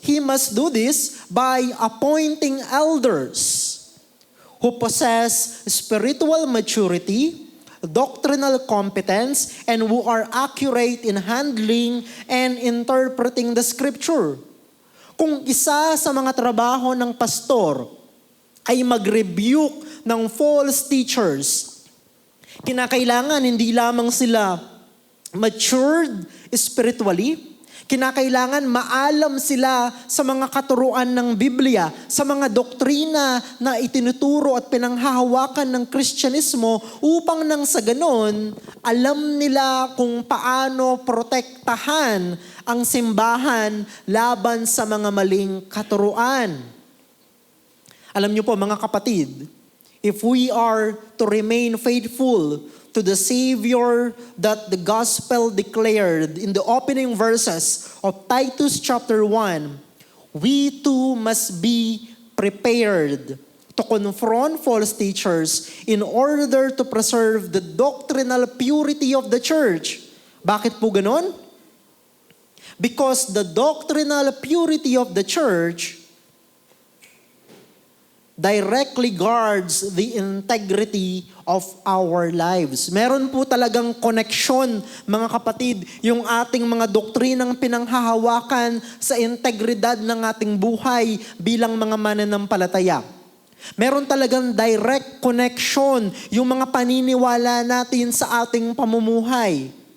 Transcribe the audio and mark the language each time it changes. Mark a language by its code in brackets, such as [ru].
[en] He must do this by appointing elders who possess spiritual maturity, doctrinal competence, and who are accurate in handling and interpreting the scripture. [tl] Kung isa sa mga trabaho ng pastor ay mag-rebuke ng false teachers, kinakailangan hindi lamang sila matured spiritually, kinakailangan maalam sila sa mga katuruan ng Biblia, sa mga doktrina na itinuturo at pinanghahawakan ng Kristyanismo upang nang sa ganon, alam nila kung paano protektahan ang simbahan laban sa mga maling katuruan. Alam niyo po mga kapatid, [en] if we are to remain faithful to the Savior that the gospel declared in the opening verses of Titus chapter 1, we too must be prepared to confront false teachers in order to preserve the doctrinal purity of the church. [tl] Bakit po ganon? [en] Because the doctrinal purity of the church directly guards the integrity of our lives. [tl] Meron po talagang koneksyon, mga kapatid, yung ating mga doktrinang pinanghahawakan sa integridad ng ating buhay bilang mga mananampalataya. Meron talagang direct connection yung mga paniniwala natin sa ating pamumuhay.